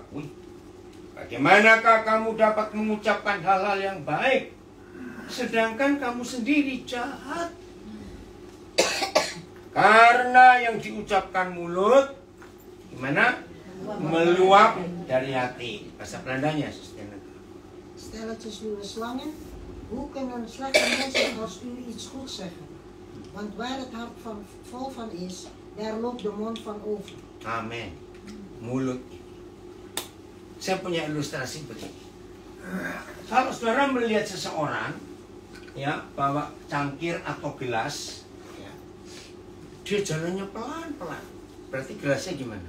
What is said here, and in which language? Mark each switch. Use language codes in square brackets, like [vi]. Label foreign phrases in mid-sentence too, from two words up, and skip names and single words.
[id] Wih, bagaimanakah kamu dapat mengucapkan hal-hal yang baik, sedangkan kamu sendiri jahat? Karena yang diucapkan mulut, gimana? Meluap dari hati. Bahasa Belandanya, [nl] Stelletjes uw slangen, hoe kunnen slechte mensen als u iets goeds zeggen? Want waar het hart vol van is, daar loopt de mond van over. [id] Amin. Mulut. Saya punya ilustrasi begini. Kalau saudara melihat seseorang, ya, bawa cangkir atau gelas, ya, dia jalannya pelan-pelan. Berarti gelasnya gimana?